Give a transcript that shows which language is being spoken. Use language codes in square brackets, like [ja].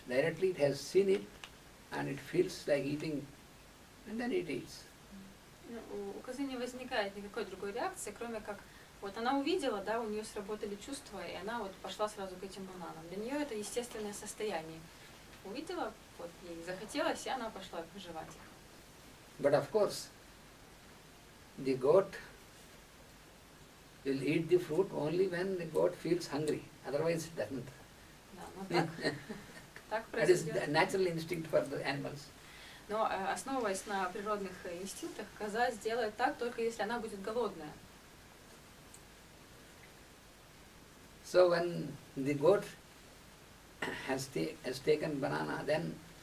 [en] Directly it has seen it and it feels like eating, and then it eats. [ru] У козы не возникает никакой другой реакции, кроме как вот она увидела, да, у нее сработали чувства, и она вот пошла сразу к этим бананам. Для нее это естественное состояние. Увидела, вот ей захотелось, и она пошла жевать их. [en] But of course, the goat will eat the fruit only when the goat feels hungry. Otherwise it doesn't. [ru] Да, но так [en] That is [ru] происходит. [en] the natural instinct for the animals. [ru] Но основываясь на природных инстинктах, коза сделает так, только если она будет голодная. [en] So when the goat has taken banana, then